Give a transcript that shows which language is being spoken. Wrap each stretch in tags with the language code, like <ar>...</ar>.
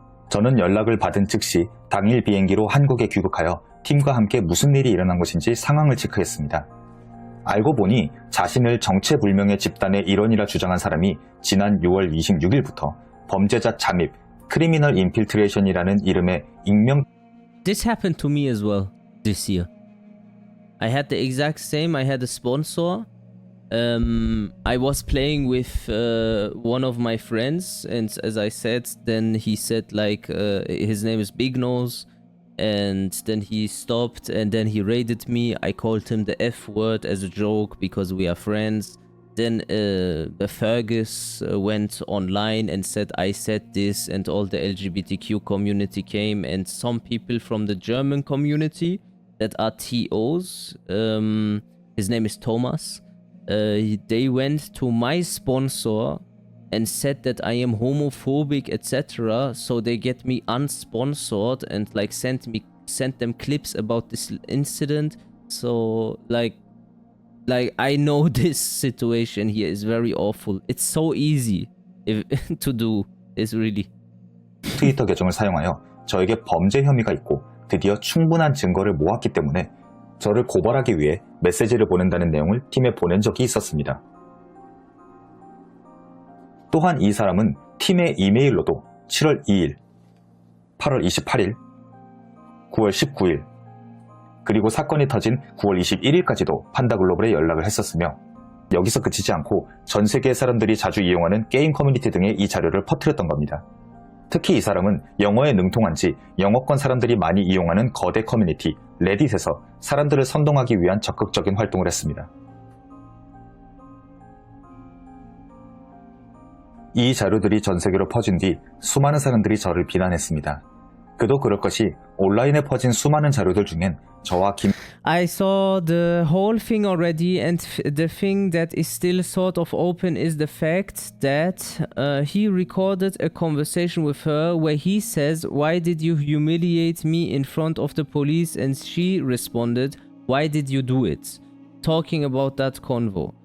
<ko>저는 연락을 받은 즉시 당일 비행기로 한국에 귀국하여 팀과 함께 무슨 일이 일어난 것인지 상황을 체크했습니다. 알고 보니 자신을 정체불명의 집단의 일원이라 주장한 사람이 지난 6월 26일부터 범죄자 잠입, 크리미널 인필트레이션이라는 이름의 익명</ko> <en>This happened to me as well this year. I had the exact same. I had a sponsor. I was playing with one of my friends, and as I said, then he said like his name is Big Nose, and then he stopped, and then he raided me. I called him the F word as a joke because we are friends. Then the Fergus went online and said I said this, and all the LGBTQ community came, and some people from the German community that are TOs. His name is Thomas. They went to my sponsor and said that I am homophobic, etc. So they get me unsponsored and like sent them clips about this incident. So like I know this situation here is very awful. It's so easy to do. It's really.</en> <ko>트위터 계정을 사용하여 저에게 범죄 혐의가 있고 드디어 충분한 증거를 모았기 때문에 저를 고발하기 위해 메시지를 보낸다는 내용을 팀에 보낸 적이 있었습니다. 또한 이 사람은 팀의 이메일로도 7월 2일, 8월 28일, 9월 19일, 그리고 사건이 터진 9월 21일까지도 판다글로벌에 연락을 했었으며 여기서 그치지 않고 전 세계의 사람들이 자주 이용하는 게임 커뮤니티 등에 이 자료를 퍼뜨렸던 겁니다. 특히 이 사람은 영어에 능통한지 영어권 사람들이 많이 이용하는 거대 커뮤니티 레딧에서 사람들을 선동하기 위한 적극적인 활동을 했습니다. 이 자료들이 전 세계로 퍼진 뒤 수많은 사람들이 저를 비난했습니다. 그도 그럴 것이 온라인에 퍼진 수많은 자료들 중엔 저와</ko> <en>I saw the whole thing already, and the thing that is still sort of open is the fact that he recorded a conversation with her where he says, "Why did you humiliate me in front of the police?" And she responded, "Why did you do it?" Talking about that convo.</en>